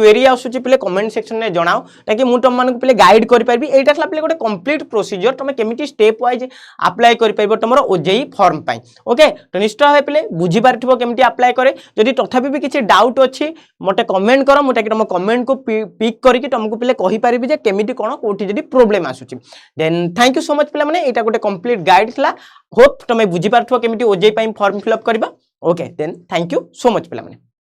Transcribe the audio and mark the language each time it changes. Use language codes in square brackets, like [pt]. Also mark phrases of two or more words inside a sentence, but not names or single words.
[or] କ୍ୱେରୀ ଆସୁଛି ପିଲେ [en] comment section [or] ରେ ଜଣାଅ ତାକି ମୁଁ ତୁମ ମାନଙ୍କୁ ପିଲେ ଗାଇଡ୍ କରି ପାରିବି ଏଇଟା ଖାଲି ପିଲେ ଗୋଟେ [en] complete procedure [or] ତୁମେ କେମିତି [en] step wise [or] ଅପ୍ଲାଇ କରି ପାରିବ ତୁମର ଓଜେଇ ଫର୍ମ ପାଇଁ ଓକେ ତ ନିଶ୍ଚୟ ହେ ପିଲେ ବୁଝି ପାରିଥିବ କେମିତି ଅପ୍ଲାଇ କରେ ଯଦି ତଥାପି ବି କିଛି ଡାଉଟ୍ ଅଛି ମତେ କମେଣ୍ଟ କର ମୁଁ ତାକି ତୁମ କମେଣ୍ଟ କୁ ପିକ୍ କରିକି ତୁମକୁ ପିଲେ କହି ପାରିବି ଯେ କେମିତି କେଉଁ କୋଠି ଯଦି ପ୍ରବ୍ଲେମ୍ ଆସୁଛି [en] then thank you so much [or] ପିଲେ ମାନେ ଏଇଟା ଗୋଟେ [en] complete guide [or] ଥିଲା ହୋପ୍ ତୁମେ ବୁଝି ପାରିଥିବ କେମିତି ଓଜେଇ ପାଇଁ ଫର୍ମ [en] fill up [or] କରିବା ଓକେ [en] then thank you so much [or] ପିଲେ ମାନେ।